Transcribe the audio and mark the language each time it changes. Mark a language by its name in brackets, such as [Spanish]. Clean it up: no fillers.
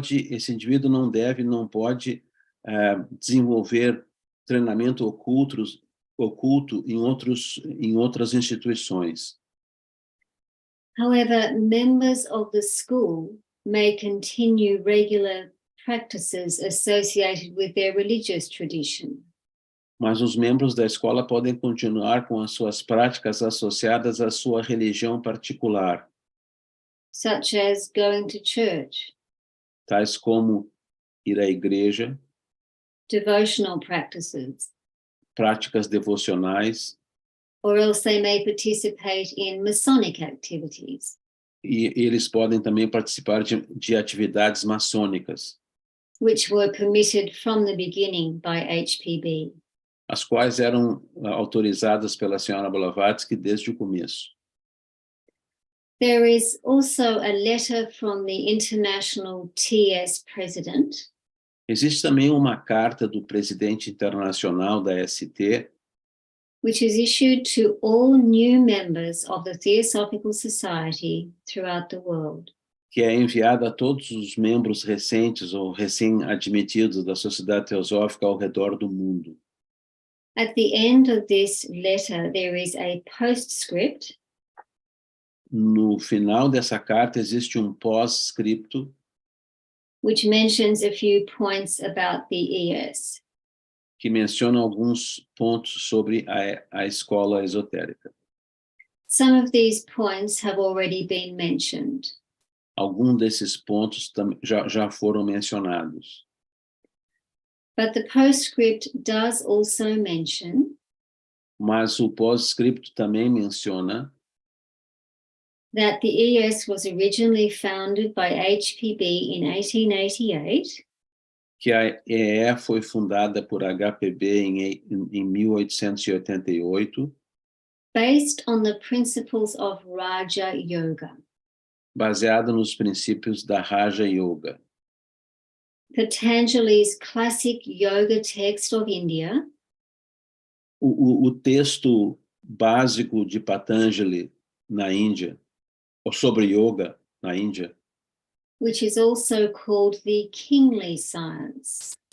[Portuguese] esse indivíduo não pode desenvolver treinamento oculto em outras instituições. [English] However, members of the school may continue regular practices associated with their religious tradition. [Portuguese] Mas os membros da escola podem continuar com as suas práticas associadas à sua religião particular, [English] Such as going to church, [Portuguese] tais como ir à igreja, [English] devotional practices, [Portuguese] práticas devocionais, [English] or else they may participate in Masonic activities, [Portuguese] e eles podem também participar de atividades maçônicas, [English] which were permitted from the beginning by HPB. [Portuguese] as quais eram autorizadas pela senhora Blavatsky desde o começo. [English] There is also a letter from the International TS President, [Portuguese] Existe também uma carta do presidente internacional da ST, [English] which is issued to all new members of the Theosophical Society throughout the world. [Portuguese] que é enviada a todos os membros recentes ou recém-admitidos da Sociedade Teosófica ao redor do mundo. [English] At the end of this letter, there is a postscript, [Portuguese] No final dessa carta existe um pós-scripto [English] which mentions a few points about the ES. [Portuguese] que menciona alguns pontos sobre a escola esotérica. [English] Some of these points have already been mentioned. [Portuguese] Alguns desses pontos já foram mencionados. [English] But the postscript does also mention [Portuguese] Mas o pós-scripto também menciona [English] that the ES was originally founded by HPB in 1888 [Portuguese] que a EE foi fundada por HPB em 1888, [English] based on the principles of Raja Yoga. [Portuguese] baseada nos princípios da Raja Yoga. [English] Patanjali's classic yoga text of India [Portuguese] O texto básico de Patanjali na Índia, ou sobre yoga na Índia, [English] which is also called the kingly science.